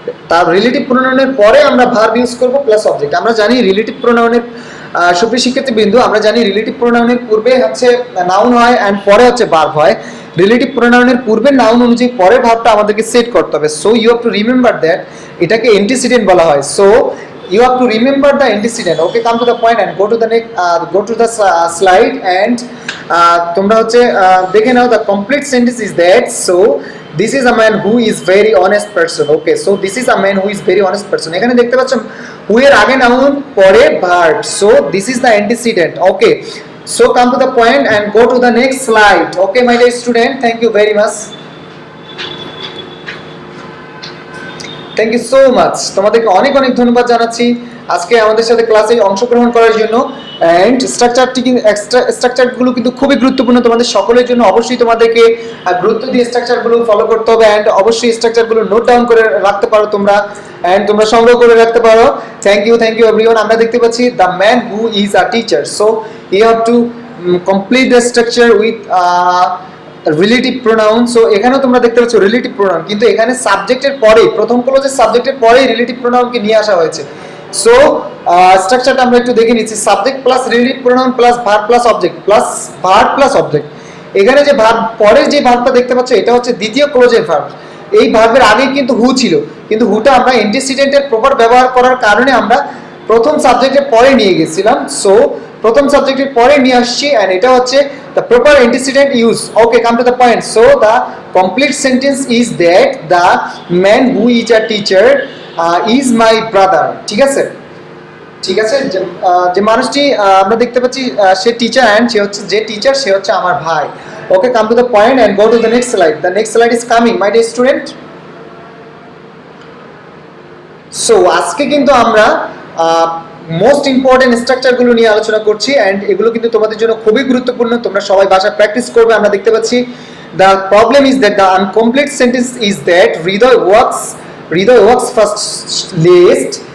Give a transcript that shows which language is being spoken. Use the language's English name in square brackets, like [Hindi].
[Bangla] তার রিলেটিভ প্রোনাউনের পরে আমরা ভার্ব ইউজ করব প্লাস অবজেক্ট। আমরা জানি রিলেটিভ প্রোনাউনের সুপ্রিয় শিক্ষার্থীবৃন্দ, আমরা জানি রিলেটিভ প্রোনাউনের পূর্বে হচ্ছে নাউন হয় এন্ড পরে হচ্ছে ভার্ব হয়। রিলেটিভ প্রোনাউনের পূর্বে নাউন অনুযায়ী পরে ভার্বটা আমাদেরকে সেট করতে হবে। [English] so you have to remember that, [Bangla] এটাকে অ্যান্টিসিডেন্ট বলা হয়। [English] So you have to remember the antecedent. Okay, come to the point and go to the slide and [Bangla] তোমরা হচ্ছে দেখে নাও [English] the complete sentence is that. So this is a man who is very honest person. Okay, so this is a man who is very honest person. [Bangla] এখানে দেখতে পাচ্ছ who এর আগে noun পরে verb. [English] So this is the antecedent. Okay, so come to the point and go to the next slide. Okay, my dear student, thank you very much. Thank you so much, [Bangla] তোমাদেরকে অনেক অনেক ধন্যবাদ জানাচ্ছি আজকে আমাদের সাথে ক্লাসে অংশগ্রহণ করার জন্য। অ্যান্ড স্ট্রাকচারগুলো কিন্তু খুবই গুরুত্বপূর্ণ তোমাদের সকলের জন্য। অবশ্যই তোমাদেরকে গুরুত্ব দিয়ে স্ট্রাকচারগুলো ফলো করতে হবে, অ্যান্ড অবশ্যই স্ট্রাকচারগুলো নোট ডাউন করে রাখতে পারো তোমরা, অ্যান্ড তোমরা সংগ্রহ করে রাখতে পারো। [English] Thank you everyone. [Bangla] আমরা দেখতে পাচ্ছি [English] The man who is a teacher, so you have to complete the structure with relative pronoun. [Bangla] So এখানেও তোমরা দেখতে পাচ্ছ রিলেটিভ প্রোনাউন, কিন্তু এখানে সাবজেক্টের পরে, প্রথম ক্লোজের সাবজেক্টের পরেই রিলেটিভ প্রোনাউনকে নিয়ে আসা হয়েছে। সো স্ট্রাকচারটা আমরা একটু দেখে নিচ্ছি। Subject plus relative pronoun plus verb plus object plus verb plus object. এখানে যে ভার্ব, পরের যে ভার্বটা দেখতে পাচ্ছ এটা হচ্ছে দ্বিতীয় ক্লোজের ভার্ব। এই ভার্বের আগে কিন্তু হু ছিল, কিন্তু হুটা আমরা অ্যান্টিসিডেন্টের প্রপার ব্যবহার করার কারণে আমরা প্রথম সাবজেক্টের পরে নিয়ে গেছিলাম। সো প্রথম সাবজেক্টের পরে নিয়ে আসছি, এন্ড এটা হচ্ছে [English] the proper antecedent use. Okay, come to the point. So the complete sentence is that the man who is a teacher is my brother. [Bangla] ঠিক আছে, ঠিক আছে, যে মানুষটি আমরা দেখতে পাচ্ছি সে টিচার, এন্ড সে হচ্ছে, যে টিচার সে হচ্ছে আমার ভাই। [English] Okay, come to the point and go to the next slide. The next slide is coming, my dear student. [Bangla] So আজকে কিন্তু আমরা মোস্ট ইম্পর্টেন্ট স্ট্রাকচারগুলো নিয়ে আলোচনা করছি, অ্যান্ড এগুলো কিন্তু তোমাদের জন্য খুবই গুরুত্বপূর্ণ। তোমরা সবাই বাসায় প্র্যাকটিস করবে। আমরা দেখতে পাচ্ছি [English] The problem is that the incomplete sentence is that Hriday works first least.